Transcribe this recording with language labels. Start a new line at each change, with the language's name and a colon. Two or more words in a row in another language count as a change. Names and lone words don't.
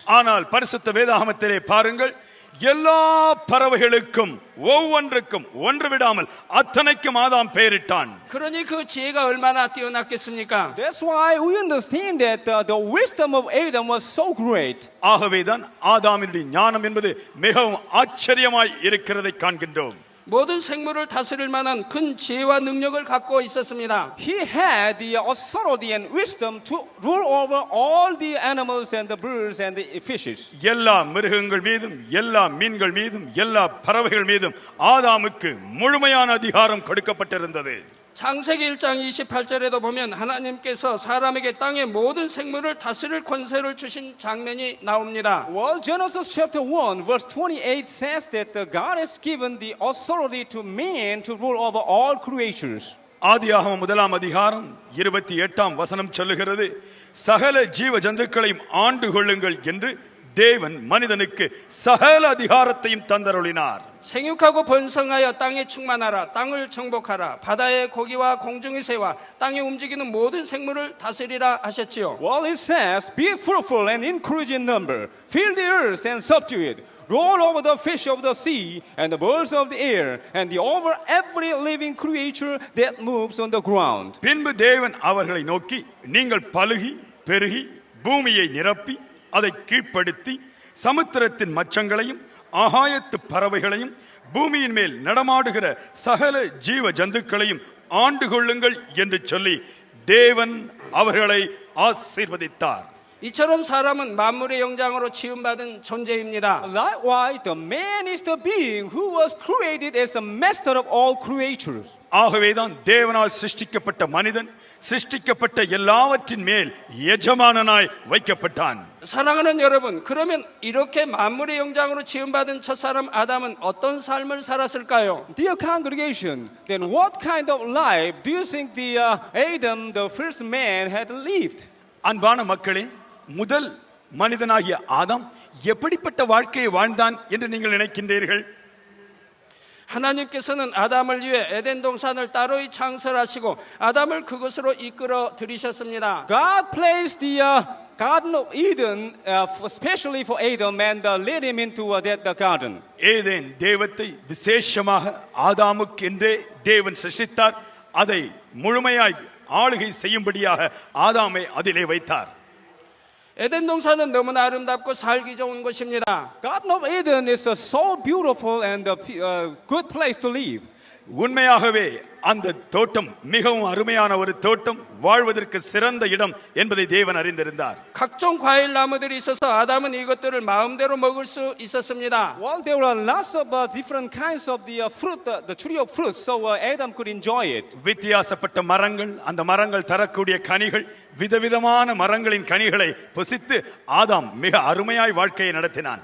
Tamil: ஆனால் பரிசுத்த வேதாகமத்திலே பாருங்கள், எல்லா பறவைகளுக்கும் ஒவ்வொன்றுக்கும் ஒன்று விடாமல் அத்தனைக்கும் ஆதாம் பெயரிட்டான்.
Korean: 그러니 그 지혜가 얼마나 뛰어났겠습니까?
English: That's why we understand that the wisdom of Adam was so great.
Tamil: ஆகவேதான் ஆதாமினுடைய ஞானம் என்பது மிகவும் ஆச்சரியமாய் இருக்கிறதை காண்கின்றோம்.
Korean: 모든 생물을 다스릴 만한 큰 지혜와 능력을 갖고 있었습니다.
English: He had the authority and wisdom to rule over all the animals and the birds and the fishes.
Tamil: எல்லா மிருகங்கள் மீதும் எல்லா மீன்கள் மீதும் எல்லா பறவைகள் மீதும் ஆதாமுக்கு முழுமையான அதிகாரம் கொடுக்கப்பட்டிருந்தது.
Korean: 창세기 1장 28절에도 보면 하나님께서 사람에게 땅의 모든 생물을 다스릴 권세를 주신 장면이 나옵니다.
English: Well, Genesis chapter 1 verse 28 says that God has given the authority to man to rule over all creatures.
Tamil: ஆதியாகமம் 1ஆம் அதிகாரம் 28ஆம் வசனம் சொல்லுகிறது, சகல ஜீவ ஜந்துக்களையும் ஆண்டு கொள்ளுங்கள் என்று தேவன் மனிதனுக்கு சகல அதிகாரத்தையும் தந்தருளினார்.
Korean: 생육하고 번성하여 땅에 충만하라. 땅을 정복하라. 바다의 고기와 공중의 새와 땅에 움직이는 모든 생물을 다스리라 하셨지요.
English: Well, it says, be fruitful and increase in number, fill the earth and subdue it, roll over the fish of the sea and the birds of the air, and over every living creature that moves on the ground.
Tamil: பின்பு தேவன் அவர்களை நோக்கி, நீங்கள் பலுகி பெருகி பூமியை நிரப்பி அதை கீழ்ப்படுத்தி சமுத்திரத்தின் மச்சங்களையும் ஆகாயத்து பறவைகளையும் பூமியின் மேல் நடமாடுகிற சகல ஜீவ ஜந்துக்களையும் ஆண்டு கொள்ளுங்கள் என்று சொல்லி தேவன் அவர்களை ஆசீர்வதித்தார்.
Korean: 이처럼 사람은 만물의 영장으로 지음받은 존재입니다.
English: Likewise, the man is the being who was created as the master of all creatures.
Tamil: ஆகவேதான் தேவனால் சிருஷ்டிக்கப்பட்ட மனிதன் சிருஷ்டிக்கப்பட்ட எல்லாவற்றின் மேல் எஜமானனாய் வைக்கப்பட்டான்.
Korean: 사랑하는 여러분, 그러면 이렇게 만물의 영장으로 지음받은 첫사람 아담은 어떤 삶을 살았을까요?
English: Dear congregation, then what kind of life do you think the Adam, the first man, had lived?
Tamil: அன்பான மக்களே, முதல் மனிதனாகிய ஆதாம் எப்படிப்பட்ட வாழ்க்கையை வாழ்ந்தான் என்று நீங்கள் நினைக்கின்றீர்கள்?
Korean: 하나님께서는 아담을 위해 에덴 동산을 따로이 창설하시고 아담을 그곳으로 이끌어 들이셨습니다.
English: God placed the Garden of Eden especially for Adam and led him into that garden.
Tamil: ஏதேன் தேவத்தை விசேஷமாக ஆதாமுக்கு என்றே தேவன் சிருஷ்டித்தார். அதை முழுமையாய் ஆளுகை செய்யும்படியாக ஆதாமை அதிலே வைத்தார்.
Korean: 에덴 동산은 너무나 아름답고 살기 좋은 곳입니다.
English: Garden of Eden is so beautiful and a good place to live.
Tamil: உண்மையாகவே அந்த தோட்டம் மிகவும் அருமையான ஒரு தோட்டம், வாழ்வதற்கு சிறந்த இடம் என்பதை தேவன் அறிந்திருந்தார்.
Korean: 각종 과일 나무들이 있어서 아담은 이것들을 마음대로 먹을 수 있었습니다.
English: Well, there were lots of different kinds of the fruit, the tree of fruit, so Adam could enjoy it.
Tamil: வித்தியாசப்பட்ட மரங்கள், அந்த மரங்கள் தரக்கூடிய கனிகள், விதவிதமான மரங்களின் கனிகளை புசித்து ஆதாம் மிக அருமையாய் வாழ்க்கையை நடத்தினான்.